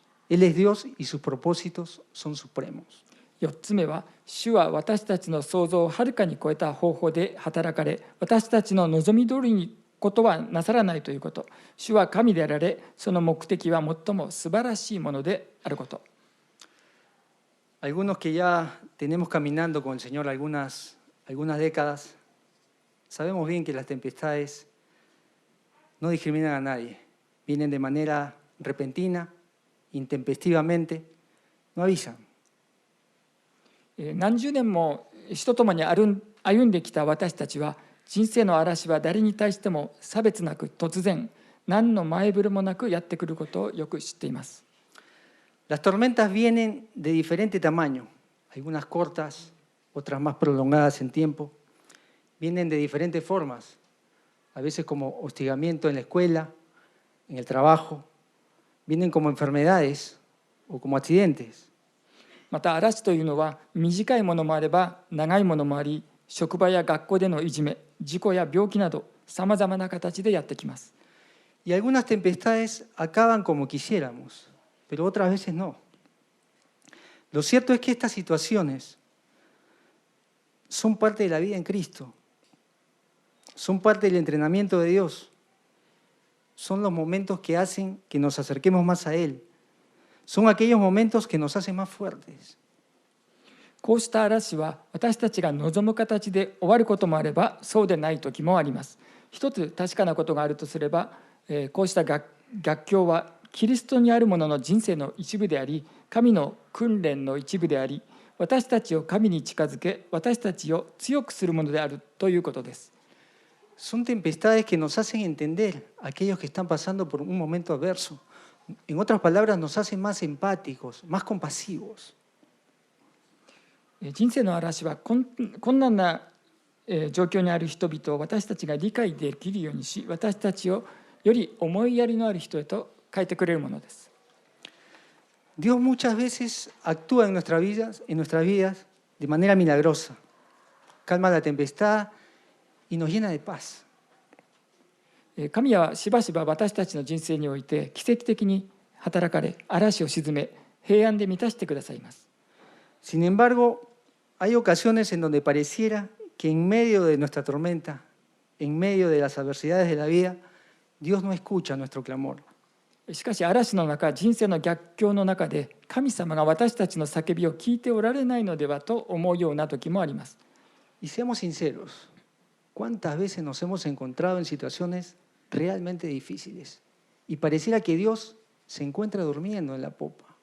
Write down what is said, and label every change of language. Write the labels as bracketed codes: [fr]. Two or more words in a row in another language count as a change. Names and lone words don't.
[es] Él es Dios y sus propósitos son supremos. [ja] 4 つ目は、主は私たちの想像をはるかに超えた方法で働かれ、私たちの望み通りにことはなさらないということ。主は神であられ、その目的は最も素晴らしいものであること。 [es] Algunos que ya tenemos caminando con el Señor algunas décadas, sabemos bien que las tempestades no discriminan a nadie. Vienen de manera repentina, intempestivamente, no avisan. [ja] 何十年も主と共に歩んできた私たちは、人生の嵐は誰に対しても差別なく突然、何の前触れもなくやってくることをよく知っています。 [es] Las tormentas vienen de diferente tamaño, algunas cortas, otras más prolongadas en tiempo. Vienen de diferentes formas, a veces como hostigamiento en la escuela, en el trabajo. Vienen como enfermedades o como accidentes. [ja] また嵐というのは短いものもあれば長いものもあり、職場や学校でのいじめ、事故や病気などさまざまな形でやってきます。 [es] Y algunas tempestades acaban como quisiéramos, pero otras veces no. Lo cierto es que estas situaciones son parte de la vida en Cristo, son parte del entrenamiento de Dios, son los momentos que hacen que nos acerquemos más a Él, Son aquellos momentos que nos hacen más fuertes. [ja] こうした嵐は私たちが望む形で終わることもあればそうでない時もあります。一つ確かなことがあるとすれば、こうした逆境はキリストにある者の人生の一部であり、神の訓練の一部であり、私たちを神に近づけ、私たちを強くするものであるということです。 [es] Son tempestades que nos hacen entender a aquellos que están pasando por un momento adverso. En otras palabras, nos hacen más empáticos, más compasivos. [ja] 人生の嵐は困難な状況にある人々を私たちが理解できるようにし、私たちをより思いやりのある人へと変えてくれるものです。 [es] Dios muchas veces actúa en nuestras vidas de manera milagrosa. Calma la tempestad y nos llena de paz. [ja] 神はしばしば私たちの人生において奇跡的に働かれ、嵐を鎮め、平安で満たしてくださいます。 [es] Sin embargo, hay ocasiones en donde pareciera que en medio de nuestra tormenta, en medio de las adversidades de la vida, Dios no escucha nuestro clamor. [ja] しかし嵐の中、人生の逆境の中で神様が私たちの叫びを聞いておられないのではと思うような時もあります。 [es] Y seamos sinceros, ¿cuántas veces nos hemos encontrado en situaciones realmente difíciles y pareciera que Dios se encuentra durmiendo en la popa?